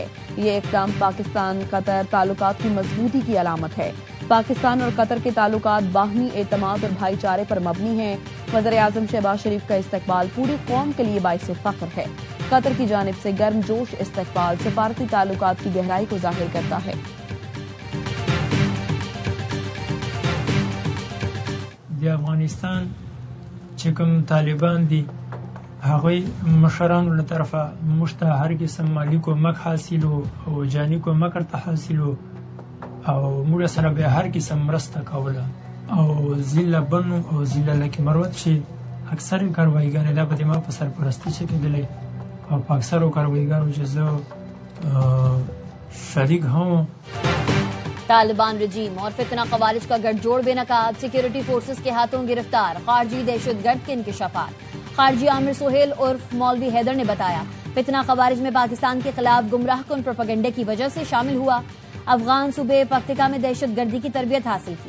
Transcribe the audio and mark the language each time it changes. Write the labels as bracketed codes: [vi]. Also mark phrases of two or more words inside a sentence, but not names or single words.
[ur] یہ اقدام پاکستان قطر تعلقات کی مضبوطی کی علامت ہے۔ پاکستان اور قطر کے تعلقات باہمی اعتماد اور بھائی چارے پر مبنی ہیں۔ وزیر اعظم شہباز شریف کا استقبال پوری قوم کے لیے باعث فخر ہے۔ قطر کی جانب سے گرم جوش استقبال سفارتی تعلقات کی گہرائی کو ظاہر کرتا ہے۔ [ps] د افغانستان چې کوم طالبان دي هغوی مشرانو له طرفه موږ ته هر قسم مالي کومک حاصل او جاني کومک ورته حاصل او موږ سره به هر قسم مرسته کوله او ضلع بنو او ضلع لکه مروت چې اکثر کاروایګانې دا به د ما په سرپرستی چې کېدلې او په اکثرو کاروایګانو چې زه شریک هم [ur] طالبان رجیم اور فتنہ خوارج کا گٹھ جوڑ بے نقاب، سیکیورٹی فورسز کے ہاتھوں گرفتار خارجی دہشت گرد کے انکشافات۔ خارجی عامر سہیل عرف مولوی حیدر نے بتایا فتنہ خوارج میں پاکستان کے خلاف گمراہ کن پروپیگنڈے کی وجہ سے شامل ہوا۔ افغان صوبے پکتیکا میں دہشت گردی کی تربیت حاصل کی۔